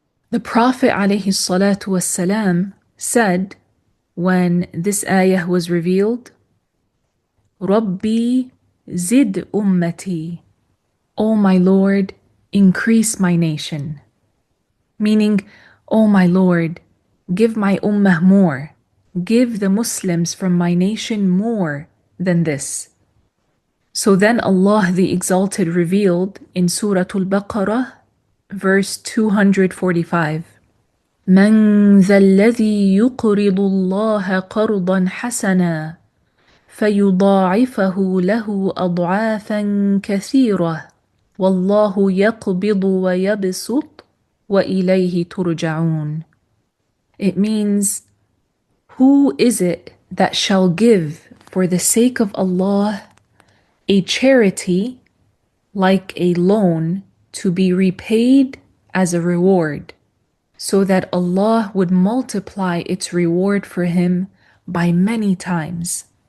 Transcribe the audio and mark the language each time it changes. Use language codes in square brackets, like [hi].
[en] The Prophet ﷺ said when this ayah was revealed, [ar] Rabbi zid ummati, [en] O my Lord, increase my nation. Meaning, O my Lord, give my ummah more, give the Muslims from my nation more than this. So then Allah the Exalted revealed in Surah Al-Baqarah, verse 245, [ar] من ذا الذي يقرض الله قرضا حسنا فيضاعفه له أضعافا كثيرة والله يقبض ويبسط وإليه ترجعون. [en] It means, who is it that shall give for the sake of Allah a charity like a loan to be repaid as a reward, so that Allah would multiply its reward for him by many times.